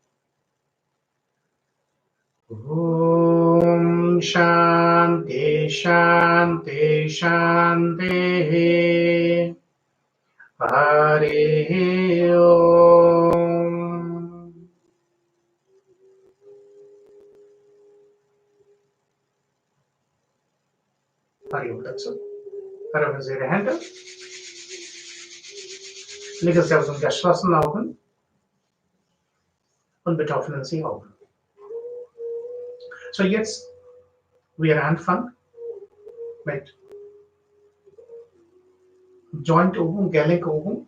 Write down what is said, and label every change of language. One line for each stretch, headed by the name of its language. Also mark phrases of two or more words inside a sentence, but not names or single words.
Sanskrit: Om Shanti, Shanti, Shanti. Hari Om. Hari Om dazu.
German: Öffnen Sie Ihre Hände. Legen Sie auf den geschlossenen Augen und bitte öffnen Sie Augen. So jetzt wir anfangen mit Joint-Übung, Gelenk-Übung.